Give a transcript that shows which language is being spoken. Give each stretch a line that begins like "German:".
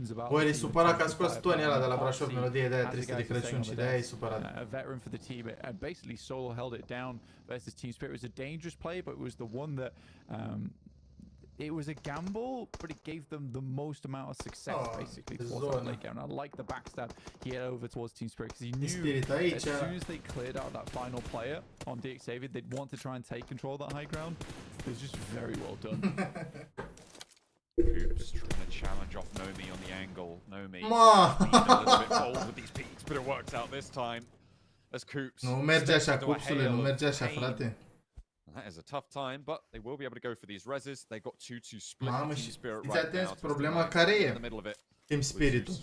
Romanian: Băi, e supărat că a scos Tony ăla de la Brașov, melodie de aia tristă de Crăciun și de aia e supărat.
English: A veteran for the team and basically solo held it down versus Team Spirit. It was a dangerous play, but it was the one that it was a gamble, but it gave them the most amount of success basically towards that late game. And I like the backstab he had over towards Team Spirit because he knew as soon as they cleared out that final player on DX Xavier, they'd want to try and take control of that high ground. It was just very well done. Oops, trying to challenge off Nomi on the angle. Nomi being a little bit bold with these peaks, but it works out this time. As Coops.
Romanian: Nu merge așa, Coopsule, nu merge așa, frate.
English: That is a tough time, but they will be able to go for these reses. They got 2-2 split.
Romanian: Mamă, și fiți atenți, problema care e? Team Spirit-ul.